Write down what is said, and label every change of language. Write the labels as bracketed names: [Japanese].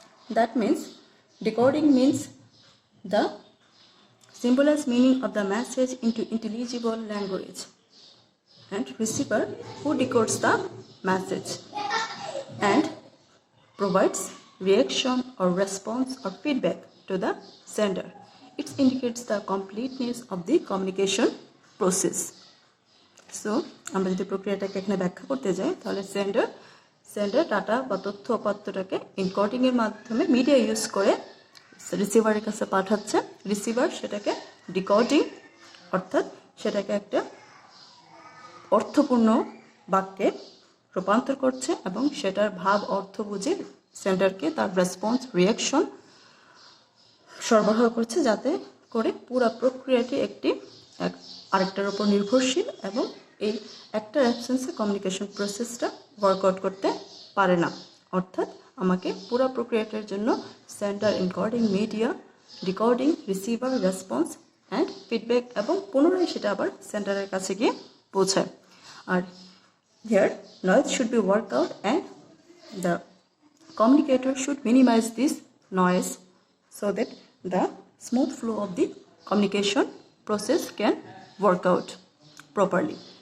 [English] That means decoding means the symbolized meaning of the message into intelligible language, and receiver who decodes the message and provides reaction or response or feedback to the sender. It indicates the completeness of the communication process. [Bangla] So আমরা যদি প্রক্রিয়াটাকে এখানে ব্যাখ্যা করতে যাই তাহলে sender data বা তথ্য উপাত্তটাকে এনকোডিংয়ের মাধ্যমে মিডিয়া ইউজ করে রিসিভারের কাছে পাঠাচ্ছে। রিসিভার সেটাকে ডিকোডিং অর্থাৎ সেটাকে একটা অর্থপূর্ণ বাক্যে রূপান্তর করছে এবং সেটার ভাব অর্থ বুঝে সেন্ডারকে তার রেসপন্স রিয়াকশন সরবরাহ করছে, যাতে করে পুরো প্রক্রিয়াটি আরেকটার উপর নির্ভরশীল এবং এই একটার অ্যাবসেন্সে কমিউনিকেশন প্রসেসটা ওয়ার্কআউট করতে পারে না। অর্থাৎ আমাকে পুরো প্রক্রিয়াটার জন্য sender, encoding, media, decoding, receiver, response and feedback এবং পুনরায় সেটা আবার সেন্ডারের কাছে গিয়ে পৌঁছায়। [English] আর here noise should be worked out and the communicator should minimize this noise so that the smooth flow of the communication process can work out properly.